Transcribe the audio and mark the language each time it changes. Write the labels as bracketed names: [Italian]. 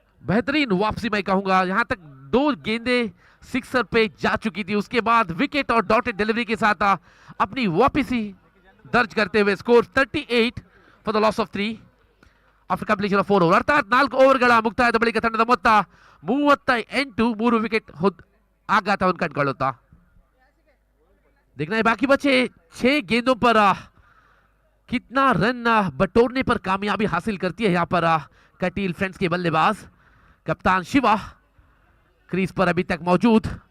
[Hindi] बेहतरीन वापसी मैं कहूंगा, यहां तक 2 गेंदें सिक्सर पे जा चुकी थी, उसके बाद विकेट और डॉटेड डिलीवरी के साथ अपनी वापसी दर्ज करते हुए score 38 for the loss of 3 [English] after completion of 4 over. [Kannada] ಅರ್ಥಾತ್ 4 ಓವರ್ಗಳ ಮುಕ್ತಾಯದ ಬಳಿಕ ತಂಡದ ಮೊತ್ತ 38, 3 ವಿಕೆಟ್ ಆಘಾತವನ್ನು ಕಂಡುಕೊಳ್ಳುತ್ತಾ. [Hindi] देखना है बाकी बचे 6 गेंदों पर कितना रन बटोरने पर कामयाबी हासिल करती है यहां पर कटील फ्रेंड्स के बल्लेबाज। कप्तान शिवा क्रीज पर अभी तक मौजूद।